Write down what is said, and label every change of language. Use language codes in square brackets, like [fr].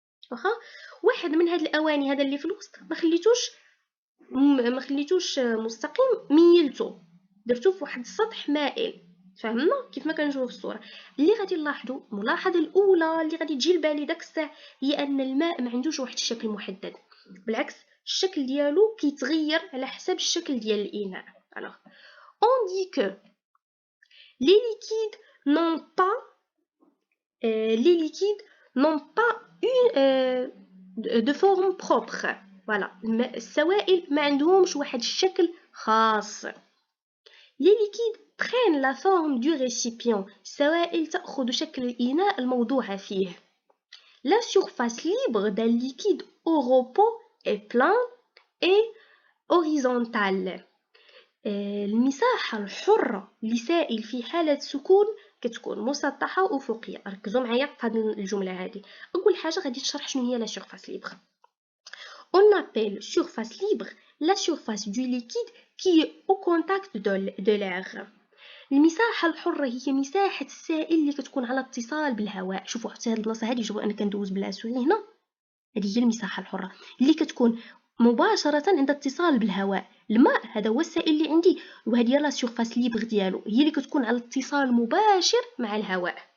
[ar] واخا واحد من هاد الاواني هذا اللي في الوسط ما خليتوش مستقيم، ميلته درتو في واحد السطح مائل. فهمنا كيف ما كنشوفوا في الصوره. اللي غادي نلاحظوا الملاحظه الاولى اللي غادي تجي لبالي داك الساعه هي ان الماء ما عندوش واحد الشكل محدد، بالعكس الشكل ديالو كيتغير على حسب الشكل ديال الاناء. [fr] alors on dit que les liquides n'ont pas les liquides n'ont pas une de forme propre. [ar] voilà السوائل ما عندهمش واحد الشكل خاص. [fr] les liquides prennent la forme du récipient. [ar] السوائل تأخذ شكل الإناء الموضوع فيه. [fr] la surface libre d'un liquide au repos est plane et horizontale. [ar] المساحة الحرة لسائل في حالة سكون كتكون مسطحة وأفقية. ركزوا معايا في هذه الجملة هذه. أول حاجة غادي نشرح شنو هي لا surface libre. [fr] On appelle surface libre la surface du liquide qui est au contact de l'air. [ar] المساحة الحرة هي مساحة السائل اللي كتكون على اتصال بالهواء. شوفوا حتى هاد البلاصة هادي، شوفوا أنا كندوز بالعسولي هنا، هذه هي المساحة الحرة اللي كتكون مباشرة عند اتصال بالهواء. الماء هذا هو السائل اللي عندي، وهذه هي لا سيرفاس ليبر ديالو، هي اللي كتكون على اتصال مباشر مع الهواء.